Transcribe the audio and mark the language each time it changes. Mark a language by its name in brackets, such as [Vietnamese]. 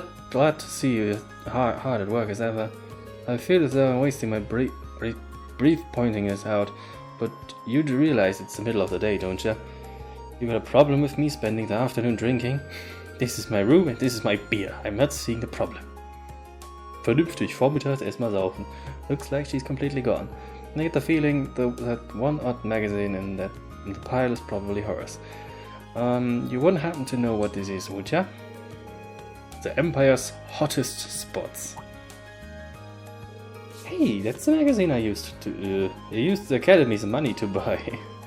[English] Glad to see you hard at work as ever. I feel as though I'm wasting my brief pointing this out, but you do realize it's the middle of the day, don't you? You got a problem with me spending the afternoon drinking? This is my room and this is my beer. I'm not seeing the problem. [German] Vernünftig, vormittags erstmal saufen. [English] Looks like she's completely gone. I get the feeling that one odd magazine in the pile is probably hers. You wouldn't happen to know what this is, would ya? The Empire's hottest spots. Hey, that's the magazine I used the Academy's money to buy.